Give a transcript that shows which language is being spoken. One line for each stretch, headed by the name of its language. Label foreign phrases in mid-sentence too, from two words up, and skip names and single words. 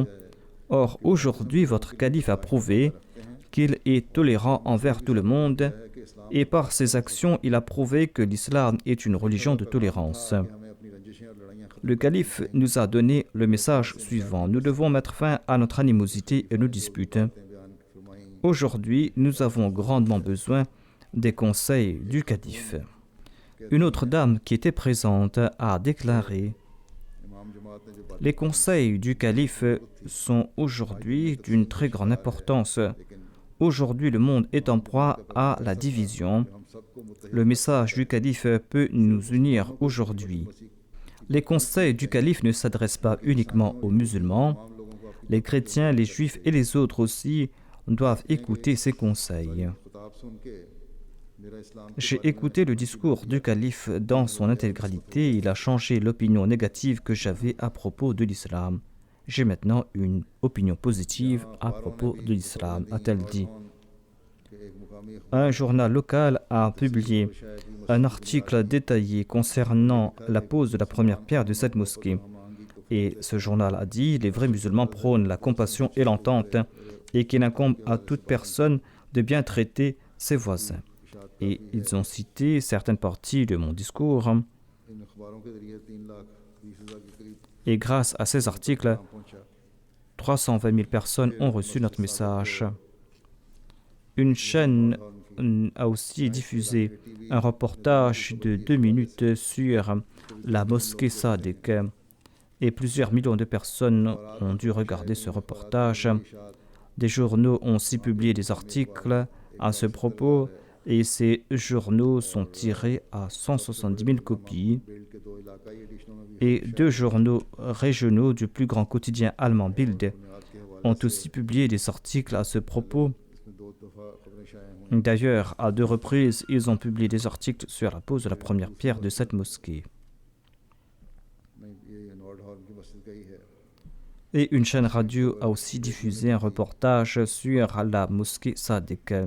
French: Or, aujourd'hui, votre calife a prouvé qu'il est tolérant envers tout le monde et par ses actions, il a prouvé que l'islam est une religion de tolérance. »
Urdu: ہمیں اپنی رنجشیں اور لڑائیاں ختم
French: Le calife nous a donné le message suivant. Nous devons mettre fin à notre animosité et nos disputes.
Urdu: بیان فرمائی
French: Aujourd'hui, nous avons grandement besoin des conseils du calife. Une autre dame qui était présente a déclaré
Urdu: امام جماعت نے جو بات
French: Les conseils du calife sont aujourd'hui d'une très grande importance. Aujourd'hui, le monde est en proie à la division.
Urdu: ہم سب کو متحد
French: Le message du calife peut nous unir aujourd'hui. Les conseils du calife ne s'adressent pas uniquement aux musulmans.
Urdu: تمام لوگوں کو اپنی
French: Les chrétiens, les juifs et les autres aussi doivent écouter ces conseils.
Urdu: خطاب سن کے میرا اسلام
French: J'ai écouté le discours du calife dans son intégralité. Il a changé l'opinion négative que j'avais à propos de l'islam. J'ai maintenant une opinion positive à propos de l'islam, a-t-elle dit.
Urdu: کے ایک مقامی
French: Un journal local a publié un article détaillé concernant la pose de la première pierre de cette mosquée. Et ce journal a dit « Les vrais musulmans prônent la compassion et l'entente et qu'il incombe à toute personne de bien traiter ses voisins. » Et ils ont cité certaines parties de mon discours.
Urdu: ان اخباروں کے ذریعے 3,20,000 کے قریب
French: Et grâce à ces articles,
Urdu: کام پہنچا
French: 320 000 personnes ont reçu notre message. Une chaîne a aussi diffusé un reportage de 2 minutes sur la mosquée Sadiq. Et plusieurs millions de personnes ont dû regarder ce reportage. Des journaux ont aussi publié des articles à ce propos et ces journaux sont tirés à 170 000 copies.
Urdu: بلڈ کے 2 علاقائی ایڈیشنوں میں بھی
French: Et 2 journaux régionaux du plus grand quotidien allemand Bild
Urdu: بنیاد کے حوالے
French: ont aussi publié des articles à ce propos.
Urdu: اس میں 2 دفعہ خبریں شائع ہوئی
French: D'ailleurs, à 2 reprises, ils ont publié des articles sur la pose de la première pierre de cette mosquée.
Urdu: نہیں یہ نارڈ ہارن کی مسجد کا ہی ہے
French: Et une chaîne radio a aussi diffusé un reportage sur la mosquée Sadiq.